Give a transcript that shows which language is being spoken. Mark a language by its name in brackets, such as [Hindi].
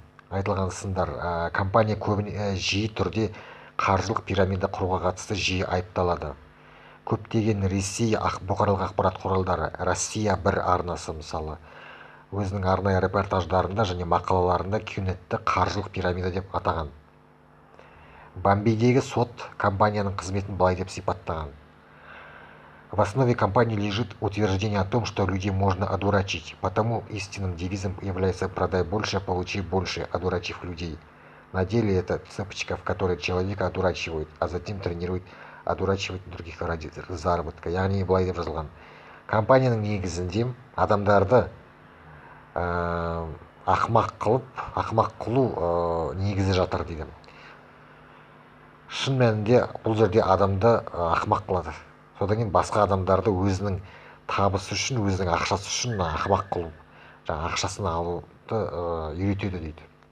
[Kazakh] Айтылған сындар. Компания жиі түрде қаржылық пирамида құруға қатысты жиі айыпталады. Көптеген Ресей бұқаралық ақпарат құралдары, Россия бір арнасы мысалы, өзінің арнайы репортаждарында және мақалаларында Qnet'ті қаржылық пирамида деп атаған. Бомбейдегі сот компанияның қызметін былай деп сипаттаған: [Russian] в основе компании лежит утверждение о том, что людей можно одурачить, потому истинным девизом является «продай больше, получи больше, одурачив людей». На деле это цепочка, в которой человека одурачивают, а затем тренируют одурачивать других ради заработка. [Kazakh] Яғни былай деп жазылған: компанияның негізінде адамдарды ақымақ қылу негізі жатыр дейді. Шын мәнінде бұл жерде адамды ақымақ қылады. Содан кейін басқа адамдарды өзінің табысы үшін, өзінің ақшасы үшін ақымақ қылу, ақшасын алуды үйретеді дейді.